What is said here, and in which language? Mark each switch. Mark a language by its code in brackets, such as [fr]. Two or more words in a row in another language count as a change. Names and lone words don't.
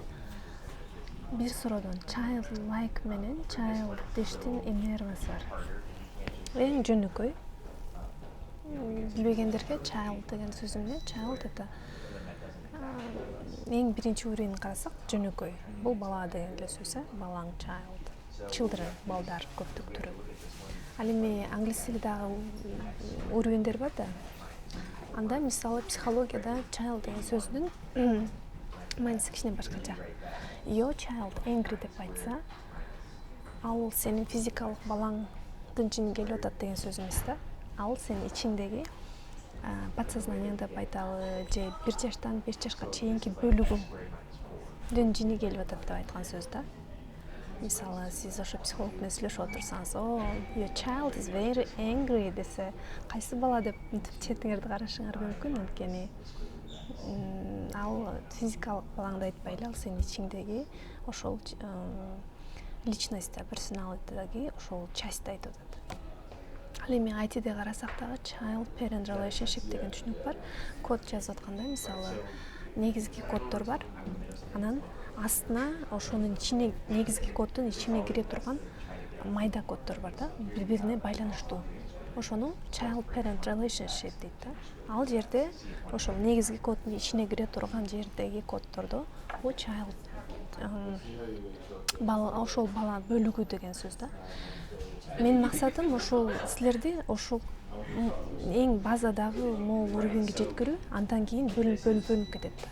[ky] Бир суроодон childlike менен childish'тин эмне айырмасы бар? Эң жөнөкөй. Билбегендерге child деген сөз эмне? Child это эң биринчи уровень карасак жөнөкөй. Бул бала деген эле сөз, балаң [en] child. Children [ky] балдар көптүк түрү. Ал эми англис тилидагы уровеньдер бар да. Анда мисалы психологияда child деген сөздүн мааниси кичине башкача. [en] Your child angry [ky] деп айтса, ал сенин физикалык балаңдын жини келип атат деген сөз эмес да. Ал сенин ичиңдеги подсознанияң деп айталы, же 1 жаштан 5 жашка чейинки бөлүгүңдүн жини келип атат деп айткан сөз да. Мисалы, сиз ошо психолог менен сүйлөшүп отурсаңыз, [en] your child is very angry [ky] десе, кайсы бала деп четиңерди карашыңар мүмкүн, анткени ал физикалык балаңды айтпай эле, ал сенин ичиңдеги ошол личность, персоналитидеги ошол частьты айтып атат. Ал эми айтиде карасак дагы [en] child parent relationship [ky] деген түшүнүк бар. Код жазып атканда, мисалы, негизги коддор бар. Анан астына ошонун ичине негизги коддун ичине кире турган майда коддор бар да, бири-бирине байланыштуу. Ошону [en] child parent relationship [ky] дейт да. Ал жерде ошол негизги коддун ичине кире турган жердеги коддорду бул child бала, ошол бала бөлүгү деген сөз да. Менин максатым ошол силерди ошол эң базадагы могул уровеньге жеткирүү, андан кийин бөлүнүп кетет да.